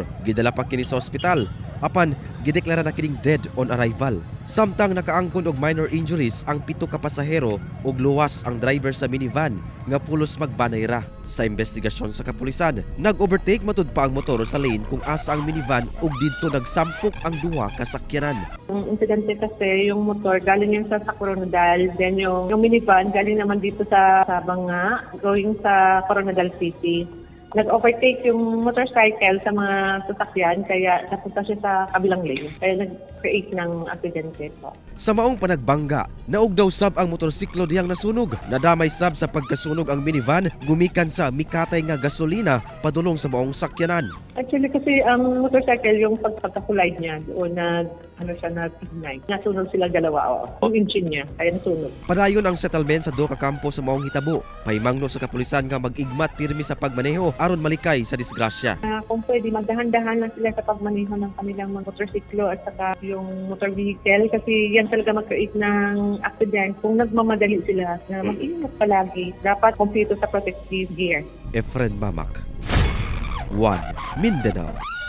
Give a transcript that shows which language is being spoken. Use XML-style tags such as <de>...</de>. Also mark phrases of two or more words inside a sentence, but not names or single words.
<ceb>Gidala pa kini sa ospital, apan gideklara na kining</ceb> <en>dead on arrival.</en> <ceb>Samtang nakaangkon og</ceb> <en>minor injuries</en> <ceb>ang 7 ka pasahero ug luwas ang driver sa minivan nga pulos magbanay ra. Sa investigasyon sa kapulisan, nag-overtake matud pa ang motor sa lane kung asa ang minivan ug didto nagsampok ang duha ka sakyanan.</ceb> <tl>Ang insidente kasi yung motor galing yung sa Coronadal, then yung minivan galing naman dito sa Banga, going sa Coronadal City. Nag-overtake yung motorcycle sa mga sasakyan kaya napunta siya sa kabilang lane. Kaya nag-create ng aksidente po.</tl> <ceb>Sa maong panagbangga, naog daw sab ang motorsiklo diyang nasunog. Nadamay sab sa pagkasunog ang minivan gumikan sa mikatay nga gasolina padulong sa maong sakyanan.</ceb> <tl>Actually kasi ang motorcycle yung pagka-collide niya o nag-ignite. Nasunog sila dalawa o engine niya kaya nasunog.</tl> <ceb>Padayon ang settlement sa duha ka kampo sa maong hitabo. Pahimangno sa kapulisan nga mag-igmat pirmi sa pagmaneho aron malikay sa disgrasya.</ceb> <tl>Kung pwede, magdahan-dahan lang sila sa pagmaneho ng kanilang mga motorsiklo at saka yung</tl> <en>motor vehicle</en> <tl>kasi yan talaga mag-create ng accident kung nagmamadali sila na mag-ingat palagi. Dapat kumpleto sa</tl> <en>protective gear.</en> <tl>Efren Mamak, One Mindanao.</tl>